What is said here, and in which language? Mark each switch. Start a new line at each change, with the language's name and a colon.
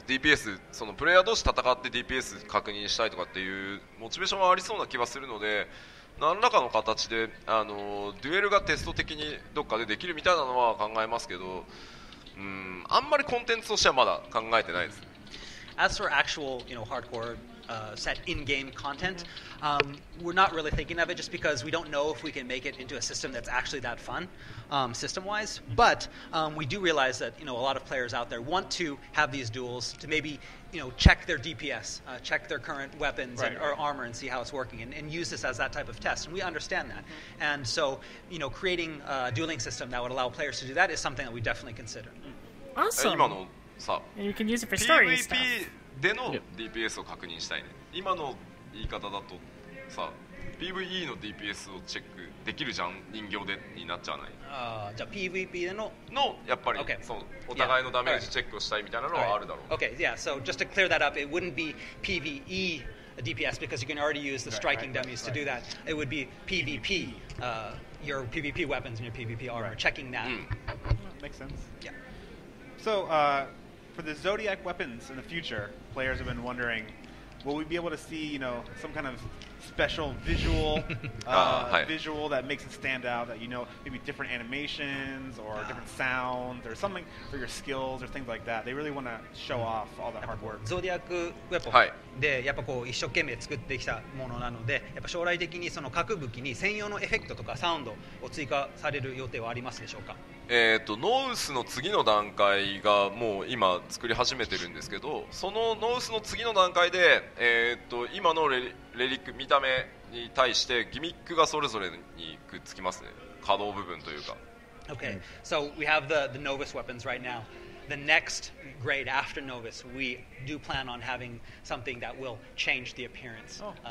Japanese: DPS そのプレイヤー同士戦って DPS 確認したいとかっていうモチベーションはありそうな気はするので、何らかの形で、デュエルがテスト的にどっかでできるみたいなのは考えますけど、あんまりコンテンツとしてはまだ考えてないです。
English: As for actual, hardcore set in-game content, we're not really thinking of it just because we don't know if we can make it into a system that's actually that fun, system-wise. But we do realize that a lot of players out there want to have these duels to maybe check their DPS, check their current weapons or armor and see how it's working, and use this as that type of test. And we understand that. And so, creating a dueling system that would allow players to do that is something that we definitely consider. Awesome.
Japanese: 今のさ
English: And you can use it for story
Japanese: PVP
English: stuff.
Japanese: での DPS を確認したいね。今の言い方だとさ PVE の DPS をチェックできるじゃん、人形でになっちゃわないじゃあ PVP でのやっぱり、
English: Okay.
Japanese: そのお互いのダメージチェックをしたいみたいなのはあるだろう。
English: Okay, yeah, so just to clear that up, it wouldn't be PvE DPS because you can already use the striking dummies to do that. It would be PvP, your PvP weapons and your PvP armor, checking that. Makes sense. Yeah. So, for the Zodiac weapons in the future, players have been wondering, will we be able to see, some kind of special visual, visual that makes it stand out? That maybe different animations or different sounds or something for your skills or things like that. They really want to show off all the hard work.
Japanese: ゾーディアックウェポはいンでやっぱ一生懸命作ってきたものなので、やっぱ将来的にその各武器に専用のエフェクトとかサウンドを追加される予定はありますでしょうか。ノウスの次の段階がもう今作り始めてるんですけど、そのノウスの次の段階で、今のレリック見た目に対してギミックがそれぞれにくっつきますね。可動部分というか。
English: Okay, so we have the Novus weapons right now. The next grade after Novus, we do plan on having something that will change the appearance.